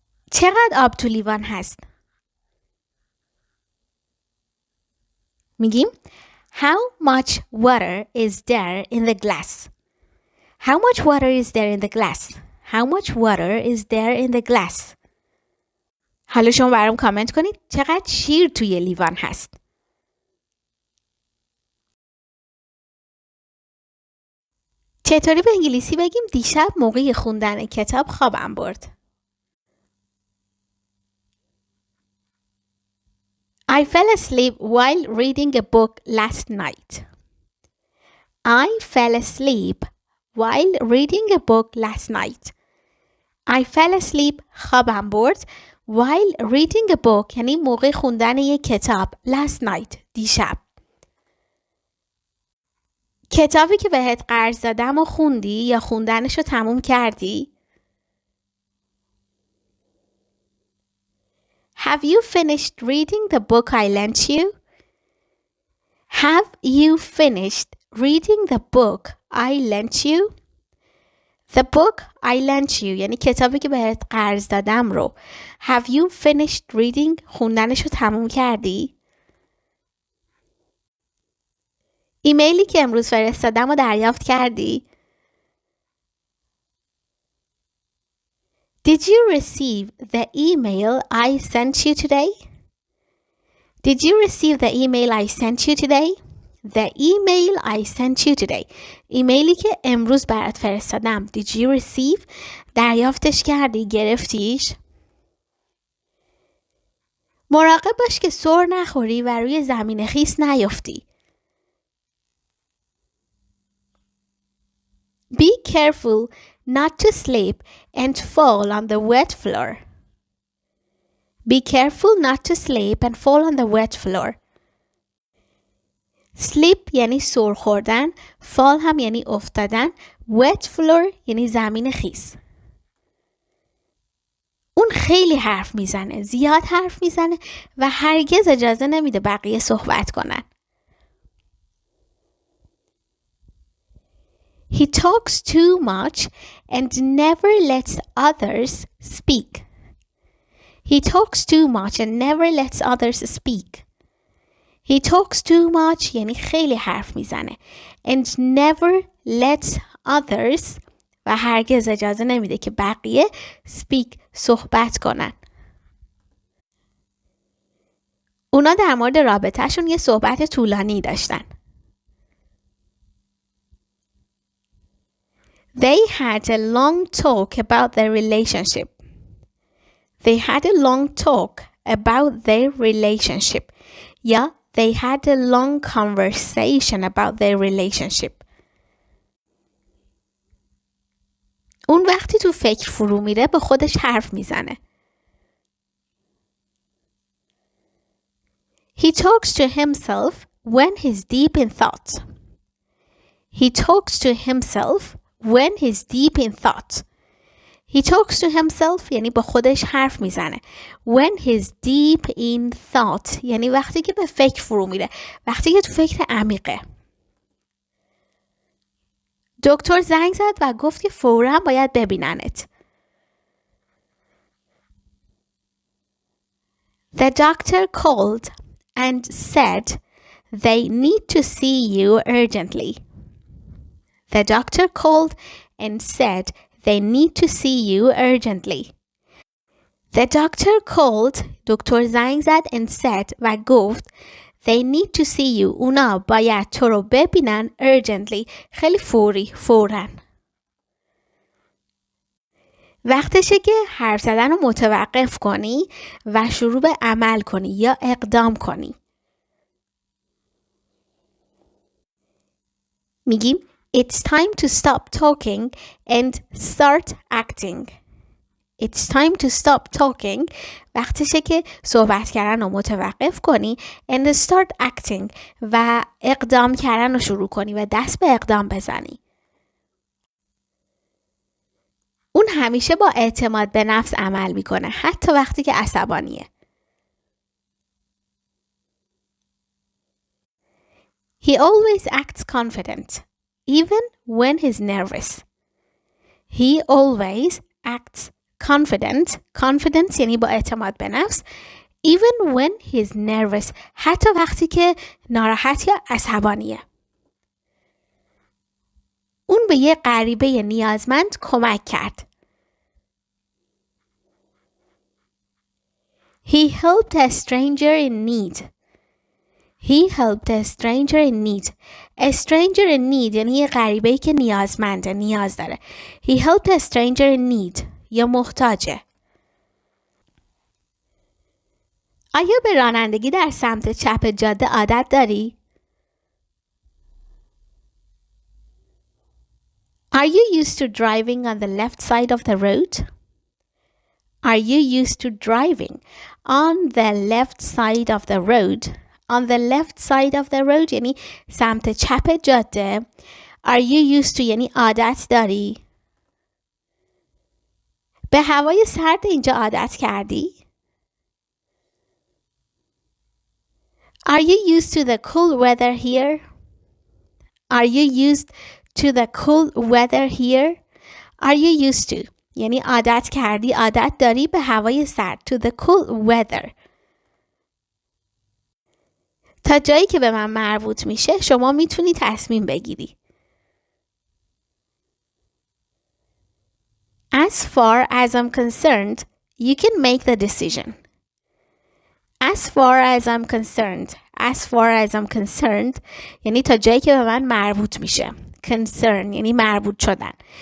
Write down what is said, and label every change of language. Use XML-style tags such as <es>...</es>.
<fa>چقدر آب تو لیوان هست؟ میگیم</fa> <en>How much water is there in the glass? How much water is there in the glass? How much water is there in the glass?</en> <fa>حالا شما برام کامنت کنید چقدر شیر توی لیوان هست؟ چطوری به انگلیسی بگیم دیشب موقع خوندن کتاب خوابم برد؟</fa> <en>I fell asleep while reading a book last night. I fell asleep while reading a book last night. I fell asleep</en> <fa>خوابم برد</fa> <en>while reading a book</en> <fa>یعنی موقع خوندن یک کتاب</fa> <en>last night</en> <fa>دیشب. کتابی که بهت قرض دادم و خوندی یا خوندنشو تموم کردی؟</fa> <en>Have you finished reading the book I lent you? Have you finished reading the book I lent you? The book I lent you</en> <fa>یعنی کتابی که بهت قرض دادم رو</fa> <en>Have you finished reading</en> <fa>خوندنشو تموم کردی؟ ایمیلی که امروز فرستادم رو دریافت کردی؟</fa> <en>Did you receive the email I sent you today? Did you receive the email I sent you today? The email I sent you today.</en> <fa>ایمیلی که امروز برات فرستادم.</fa> <en>Did you receive?</en> <fa>دریافتش کردی؟ گرفتیش؟ مراقب باش که سر نخوری و روی زمین خیس نیفتی.</fa> <en>Be careful not to slip and fall on the wet floor. Be careful not to slip and fall on the wet floor.</en> <fa>Slip یعنی سر خوردن، fall هم یعنی افتادن، wet floor یعنی زمین خیس. اون خیلی حرف میزنه، زیاد حرف میزنه و هرگز اجازه نمیده بقیه صحبت کنن.</fa> <en>He talks too much and never lets others speak. He talks too much and never lets others speak. He talks too much</en> <fa>یعنی خیلی حرف میزنه.</fa> <en>And never lets others</en> <fa>و هرگز اجازه نمیده که بقیه</fa> <en>speak</en> <fa>صحبت کنن. اونا در مورد رابطهشون یه صحبت طولانی داشتن.</fa> <en>They had a long talk about their relationship. They had a long talk about their relationship. Yeah, they had a long conversation about their relationship.</en> <fa>اون وقتی تو فکر فرو میره به خودش حرف میزنه.</fa> <en>He talks to himself when he's deep in thought. He talks to himself when he's deep in thought. He talks to himself</en> <fa>یعنی با خودش حرف میزنه.</fa> <en>When he's deep in thought</en> <fa>یعنی وقتی که به فکر فرو میره. وقتی که تو فکر عمیقه. دکتر زنگ زد و گفت که فوراً باید ببیننت.</fa> <en>The doctor called and said they need to see you urgently. The doctor called and said they need to see you urgently. The doctor called</en> <fa>دکتر زنگ زد</fa> <en>and said</en> <fa>و گفت</fa> <en>they need to see you</en> <fa>اونا باید تو رو ببینن urgently خیلی فوراً. وقتشه که حرف زدن رو متوقف کنی و شروع به عمل کنی یا اقدام کنی.</fa> <en>میگیم It's time to stop talking and start acting. It's time to stop talking.</en> <fa>وقتشه که صحبت کردن رو متوقف کنی</fa> <en>and start acting</en> <fa>و اقدام کردن رو شروع کنی و دست به اقدام بزنی. اون همیشه با اعتماد به نفس عمل میکنه حتی وقتی که عصبانیه.</fa> <en>He always acts confident. even when he's nervous. He always acts confident.</en> <fa>Confidence یعنی با اعتماد به نفس.</fa> <en>Even when he's nervous.</en> <fa>حتی وقتی که ناراحت یا عصبانیه. اون به یه غریبه نیازمند کمک کرد.</fa> <en>He helped a stranger in need. He helped a stranger in need. A stranger in need</en> <fa>یعنی یه غریبه‌ای که نیازمنده، نیاز داره.</fa> <en>He helped a stranger in need</en> <fa>یا محتاجه. آیا به رانندگی در سمت چپ جاده عادت داری؟</fa> <en>Are you used to driving on the left side of the road? Are you used to driving on the left side of the road? On the left side of the road</en> <fa>یعنی سمت چپ جاده.</fa> <en>Are you used to</en> <fa>یعنی عادت داری؟ به هوای سرد اینجا عادت کردی؟</fa> <en>Are you used to the cool weather here? Are you used to the cool weather here? Are you used to</en> <fa>یعنی عادت کردی، عادت داری به هوای سرد.</fa> <en>To the cool weather.</en> <fa>تا جایی که به من مربوط میشه شما میتونی تصمیم بگیری.</fa> <en>As far as I'm concerned, you can make the decision. As far as I'm concerned. As far as I'm concerned</en> <fa>یعنی تا جایی که به من مربوط میشه. Concern یعنی مربوط شدن.</fa>